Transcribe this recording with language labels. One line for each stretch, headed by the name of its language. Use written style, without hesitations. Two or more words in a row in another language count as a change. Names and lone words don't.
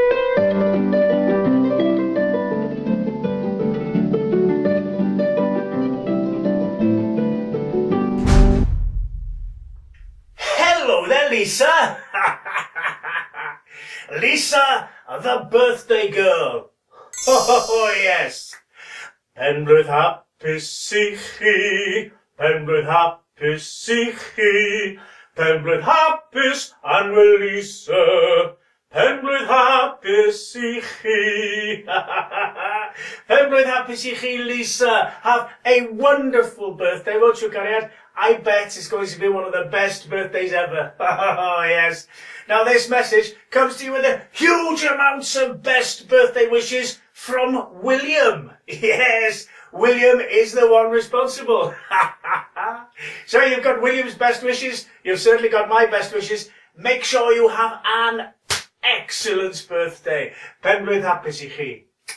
English: Hello there, Lisa. Lisa, the birthday girl. Oh, yes.
Welsh: Penblwydd hapus I chi, penblwydd hapus I chi, penblwydd hapus Anwyl Lisa, penblwydd hapus I chi. Penblwydd hapus I chi, Lisa.
English: Have a wonderful birthday, won't you, Cariad? I bet it's going to be one of the best birthdays ever. Oh, yes. Now, this message comes to you with a huge amounts of best birthday wishes from William. Yes, William is the one responsible. So you've got William's best wishes. You've certainly got my best wishes. Make sure you have an excellent birthday.
Welsh: Penblwydd hapus I chi.